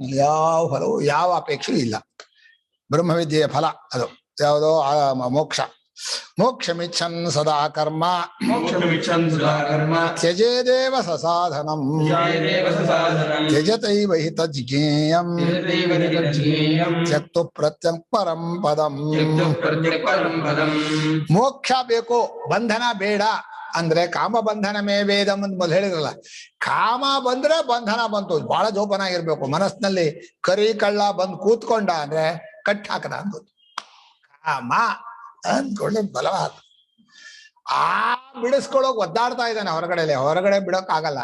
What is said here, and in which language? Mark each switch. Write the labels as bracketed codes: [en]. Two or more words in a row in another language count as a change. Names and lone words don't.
[kn] ಯಾವ ಫಲವು ಯಾವ ಅಪೇಕ್ಷೆಯೂ ಇಲ್ಲ. ಬ್ರಹ್ಮವಿದ್ಯೆಯ ಫಲ ಅದು ಯಾವುದೋ ಮೋಕ್ಷ. [sa] ಮೋಕ್ಷಮಿಚ್ಛನ್ ಸದಾ ಕರ್ಮ ತ್ಯಜೇದೇವ ಸಸಾಧನಂ ತ್ಯಜತೈವ ಹಿ ತಜ್ಞೇಯಂ ತ್ಯಕ್ತು ಪ್ರತ್ಯಕ್ ಪರಂ ಪದಂ. [kn] ಮೋಕ್ಷ ಬೇಕು, ಬಂಧನ ಬೇಡ ಅಂದ್ರೆ [sa] ಕಾಮ ಬಂಧನ ಮೇ ವೇದಂ [kn] ಅಂತ ಮೊದಲು ಹೇಳಿದ್ರಲ್ಲ. ಕಾಮ ಬಂದ್ರೆ ಬಂಧನ ಬಂತು, ಬಹಳ ಜೋಪಾನ ಆಗಿರ್ಬೇಕು. ಮನಸ್ಸಿನಲ್ಲಿ ಕರಿ ಕಳ್ಳ ಬಂದು ಕೂತ್ಕೊಂಡ ಅಂದ್ರೆ ಕಟ್ ಹಾಕದ ಅಂತ ಕಾಮ ಅಂದ್ಕೊಂಡೆ ಬಲವಾದ ಬಿಡಿಸ್ಕೊಳ್ಳೋಕ್ ಒದ್ದಾಡ್ತಾ ಇದ್ದಾನೆ ಹೊರಗಡೆ ಬಿಡೋಕ್ ಆಗಲ್ಲ.